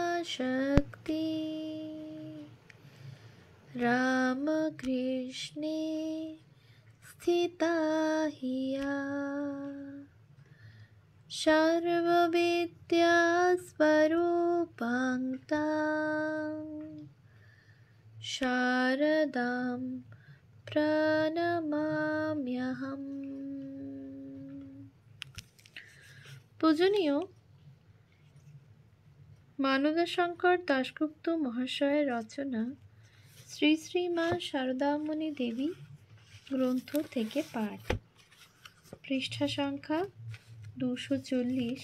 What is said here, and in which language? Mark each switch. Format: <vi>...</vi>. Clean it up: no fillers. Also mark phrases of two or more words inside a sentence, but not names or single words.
<sa>शक्ति रामकृष्णे स्थिता हिया सर्वविद्यास्वरूपां तां शारदां प्रणमाम्यहम्।</sa> <bn>পূজনীয় মানদাশঙ্কর দাশগুপ্ত মহাশয়ের রচনা শ্রী শ্রী মা শারদামণি দেবী গ্রন্থ থেকে পাঠ। পৃষ্ঠা সংখ্যা 240।</bn>